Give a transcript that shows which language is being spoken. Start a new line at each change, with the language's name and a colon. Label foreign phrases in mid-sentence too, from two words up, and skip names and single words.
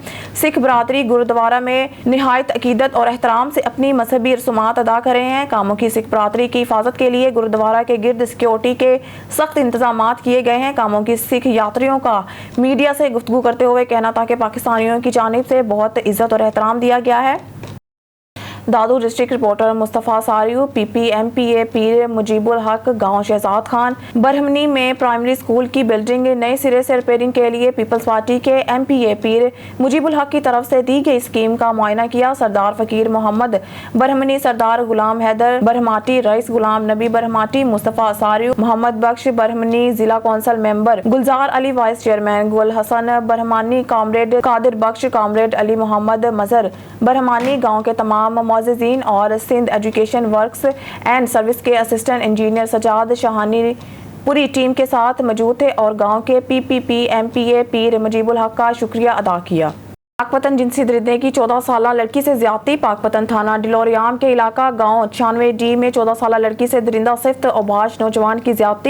Urdu: سکھ برادری گوردوارہ میں نہایت عقیدت اور احترام سے اپنی مذہبی رسومات ادا کر رہے ہیں. کامو کی سکھ برادری کی حفاظت کے لیے گوردوارہ کے گرد سیکیورٹی کے سخت انتظامات کیے گئے ہیں. کامو کی سکھ یاتریوں کا میڈیا سے گفتگو کرتے ہوئے کہنا تھا کہ پاکستانیوں کی جانب سے بہت عزت اور احترام دیا گیا ہے. دادو
English: district reporter
Urdu: مصطفیٰ ساریو PPMPA پیر مجیب الحق گاؤں شہزاد خان برہمنی میں
English: primary school
Urdu: کی بلڈنگ نئے سرے سے ریپیئرنگ کے لیے پیپلز پارٹی کے MPA پیر مجیب الحق کی طرف سے دی گئی اسکیم کا معائنہ کیا. سردار فقیر محمد برہمنی، سردار غلام حیدر برہماٹی، رئیس غلام نبی برہماٹی، مصطفیٰ ساریو، محمد بخش برہمنی، ضلع
English: council member
Urdu: گلزار علی,
English: vice chairman
Urdu: گل حسن برہمانی، کامریڈ قادر بخش، کامریڈ علی محمد مظہر برہمانی، گاؤں کے تمام معززین اور سندھ ایجوکیشن ورکس اینڈ سروس کے
English: assistant engineer
Urdu: سجاد شاہانی پوری ٹیم کے ساتھ موجود تھے اور گاؤں کے PPMPA پیر مجیب الحق کا شکریہ ادا کیا. پاکپتن جنسی درندے کی 14 سال لڑکی سے زیادتی۔ پاکپتن تھانہ ڈلوریام کے علاقہ گاؤں 96D میں 14 سال لڑکی سے درندہ صفت اوباش نوجوان کی زیادتی.